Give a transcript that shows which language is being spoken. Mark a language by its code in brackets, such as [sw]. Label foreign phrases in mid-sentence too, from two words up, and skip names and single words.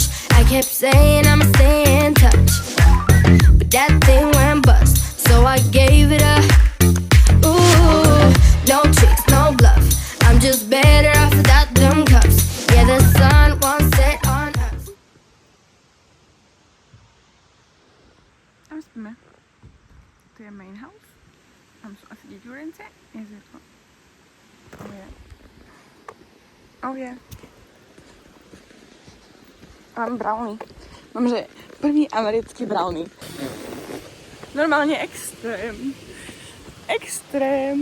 [en] I kept saying I'ma stay in touch, but that thing went bust, so I gave it up. No tricks, no bluff. I'm just better off without them cuffs. Yeah, the sun won't set on us. [sk] Tam spíme. To je [en] main house. [sk] Tam sú asi deťurence. Je to. [en] Oh yeah. Oh yeah. [sk] Mám brownie. Mám, že prvý americký brownie. Normálne extrém. Extrém.